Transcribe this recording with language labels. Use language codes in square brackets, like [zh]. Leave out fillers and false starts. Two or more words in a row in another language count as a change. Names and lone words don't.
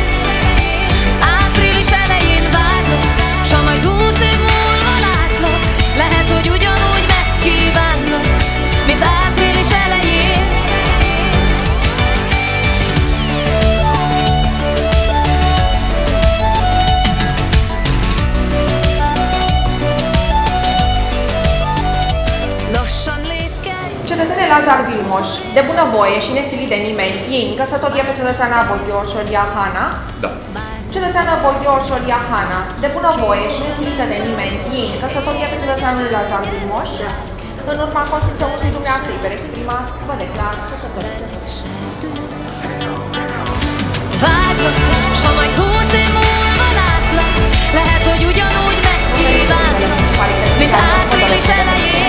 [hu] Április elején várlak, s ha majd 20 év múlva látlak, lehet, hogy ugyanúgy megkívánlak, mint április elején. [ro] Cetățene Lazar Vilmoș, de bunăvoie și nesilit de nimeni, iei în căsătorie pe cetățeana Bogioșoria Hana? Da. Cetățeana Bogioșoria Hana, de bunăvoie și nesilită de nimeni, iei în căsătorie pe cetățeanul Lazar Vilmoș? În urma consimțământului dumneavoastră liber exprimat, vă declar căsătorită. [hu] Várlak, s ha majd 20 év múlva látlak, lehet, hogy ugyanúgy megkívánlak, mint április elején.